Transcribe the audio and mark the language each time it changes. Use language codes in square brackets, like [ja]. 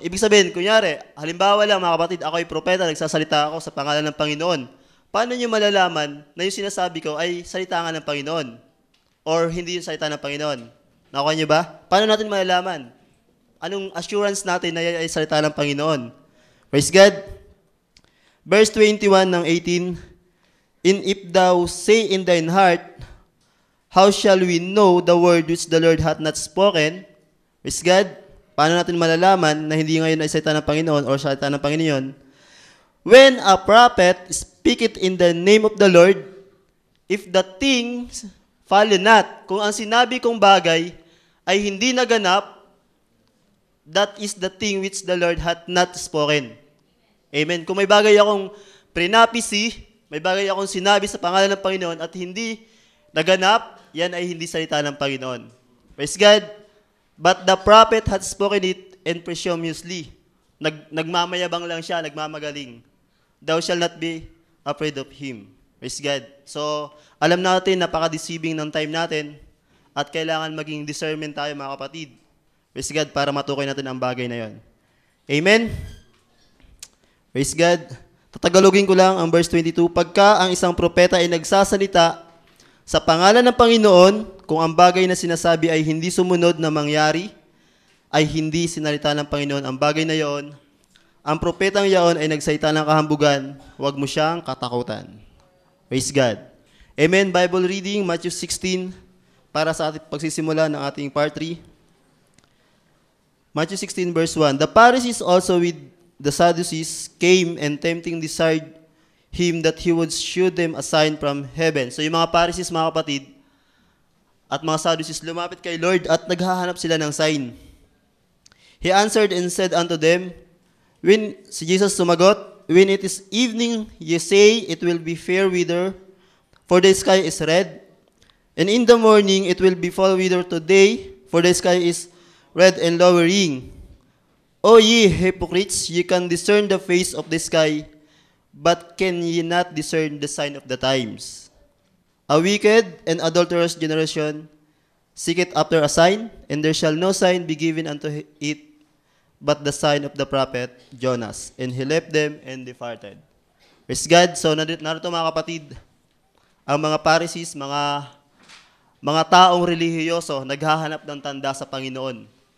[tl] Ibig sabihin, kunyari, halimbawa lang mga kapatid, ako ay propeta, nagsasalita ako sa pangalan ng Panginoon. Paano nyo malalaman na yung sinasabi ko ay salita nga ng Panginoon? Or hindi yung salita ng Panginoon? Nakuha nyo ba? Paano natin malalaman? Anong assurance natin na yan ay salita ng Panginoon? [en] Praise God. Verse 21 ng 18, and if thou say in thine heart, how shall we know the word which the Lord hath not spoken? Praise God. [tl] Paano natin malalaman na hindi ngayon ay salita ng Panginoon o salita ng Panginoon? [en] When a prophet speaketh in the name of the Lord, if the things follow not, [tl] kung ang sinabi kong bagay ay hindi naganap, [en] that is the thing which the Lord hath not spoken. Amen. [tl] Kung may bagay akong prenapisi, may bagay akong sinabi sa pangalan ng Panginoon at hindi naganap, yan ay hindi salita ng Panginoon. [en] Praise God. But the prophet had spoken it and presumptuously. [tl] Nagmamayabang lang siya, nagmamagaling. [en] Thou shalt not be afraid of him. [tl] Praise God. So, alam natin, napaka-deceiving ng time natin at kailangan maging discernment tayo mga kapatid. Praise God, para matukoy natin ang bagay na yon. Amen? Praise God. Tatagalogin ko lang ang verse 22. Pagka ang isang propeta ay nagsasalita sa pangalan ng Panginoon, kung ang bagay na sinasabi ay hindi sumunod na mangyari, ay hindi sinalita ng Panginoon ang bagay na yon, ang propetang yaon ay nagsalita ng kahambugan, huwag mo siyang katakutan. Praise God. Amen. Bible reading, Matthew 16, para sa ating pagsisimula ng ating part 3. [en] Matthew 16 verse 1, the Pharisees also with the Sadducees came and tempting desired him that he would shew them a sign from heaven. [tl] So yung mga Pharisees, mga kapatid, at mga Sadducees lumapit kay Lord at naghahanap sila ng sign. [en] He answered and said unto them, [tl] si Jesus sumagot, [en] when it is evening, ye say it will be fair weather, for the sky is red, and in the morning it will be foul weather today, for the sky is red and lowering. O ye hypocrites, ye can discern the face of the sky, but can ye not discern the sign of the times? A wicked and adulterous generation seeketh after a sign, and there shall no sign be given unto it but the sign of the prophet Jonas. And he left them and departed. Praise God. [tl] So narito mga kapatid, ang mga Pharisees, mga taong relihiyoso, naghahanap ng tanda sa Panginoon.